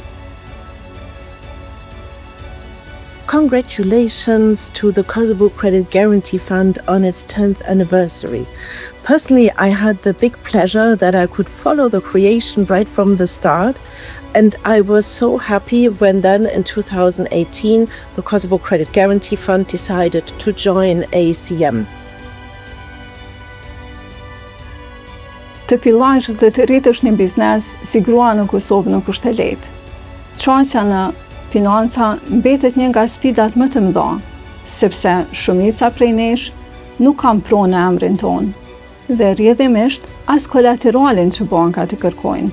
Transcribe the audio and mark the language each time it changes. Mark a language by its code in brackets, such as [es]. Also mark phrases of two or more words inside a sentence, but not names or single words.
[en] Congratulations to the Kosovo Credit Guarantee Fund on its 10th anniversary. Personally, I had the big pleasure that I could follow the creation right from the start, and I was so happy when then in 2018 the Kosovo Credit Guarantee Fund decided to join ACM. [sq] Të fillosh dhe të rritësh një biznes si grua në Kosovë nuk është e lehtë. Çësia në financa mbetet një nga sfidat më të mëdha, sepse shumica prej nesh nuk kanë pronë në emrin tonë dhe rrjedhimisht as kolateralin që bankat i kërkojnë.